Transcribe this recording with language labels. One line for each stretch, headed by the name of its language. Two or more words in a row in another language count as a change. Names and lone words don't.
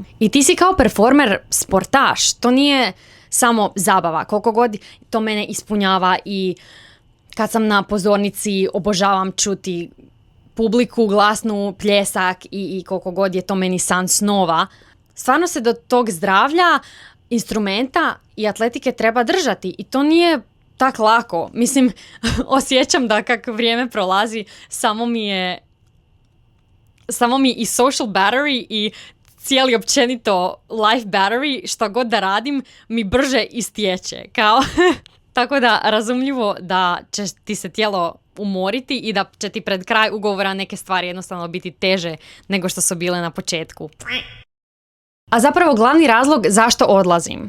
Croatian: I ti si kao performer sportaš, to nije samo zabava, koliko god to mene ispunjava i kad sam na pozornici obožavam čuti publiku, glasnu, pljesak i koliko god je to meni san snova. Stvarno se do tog zdravlja, instrumenta i atletike treba držati i to nije tak lako. Mislim, osjećam da kako vrijeme prolazi, samo mi i
English: social battery
Croatian: i cijeli općenito
English: life battery,
Croatian: što god da radim, mi brže istječe. Kao tako da razumljivo da će ti se tijelo umoriti i da će ti pred kraj ugovora neke stvari jednostavno biti teže nego što su bile na početku. A zapravo glavni razlog zašto odlazim.